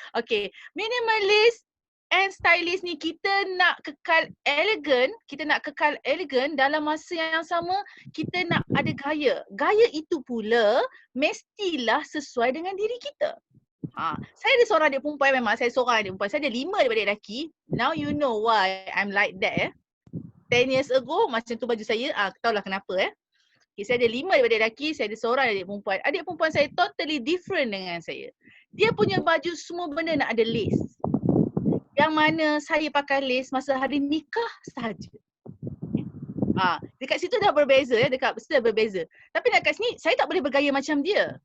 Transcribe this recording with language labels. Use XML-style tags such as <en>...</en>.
<ms>Okey, minimalist and stylist ni kita nak kekal elegan dalam masa yang sama kita nak ada gaya. Gaya itu pula mestilah sesuai dengan diri kita. Saya ada seorang adik perempuan memang saya seorang adik perempuan. Saya ada 5 daripada lelaki.</ms> <en>Now you know why I'm like that 10 years ago</en> <ms>macam tu baju saya. Tahulah kenapa Okay, saya ada 5 daripada lelaki, saya ada seorang adik perempuan. Adik perempuan saya</ms> <en>totally different</en> <ms>dengan saya. Dia punya baju semua benda nak ada lace. Yang mana saya pakai lace masa hari nikah sahaja. Dekat situ dah berbeza dekat situ dah berbeza. Tapi dekat sini saya tak boleh bergaya macam dia.</ms>